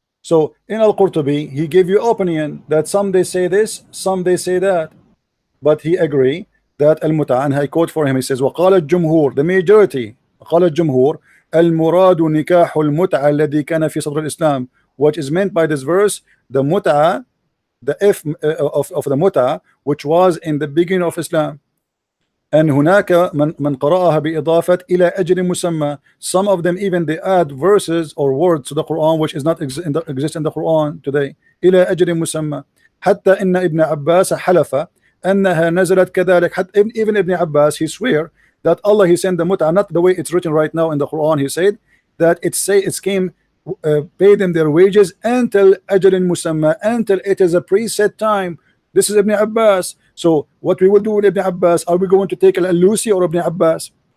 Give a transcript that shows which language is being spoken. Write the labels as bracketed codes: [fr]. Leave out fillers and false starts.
[en] So in Al-Qurtubi, he gave you opinion that some they say this, some they say that, but he agree that Al-Mut'a, and I quote for him, he says [ar] وقال الجمهور, [en] the majority, [ar] قال الجمهور المراد نكاح المتعة الذي كان في صدر الإسلام. [en] What is meant by this verse, the mut'a, the F of the mut'a, which was in the beginning of Islam. [ar] And هناك من قرأها بإضافة إلى أجل مسمى. [en] Some of them even they add verses or words to the Quran which is not exist in the Quran today. [ar] إلى أجل مسمى. حتى إن ابن عباس حلف أنها نزلت كذلك. [en] Even Ibn Abbas, he swear that Allah, he sent the mut'a not the way it's written right now in the Quran. He said that it came pay them their wages until [ar] أجل مسمى, [en] until it is a preset time. This is Ibn Abbas. So what we will do with Ibn Abbas, are we going to take Al-Alusi or Ibn Abbas?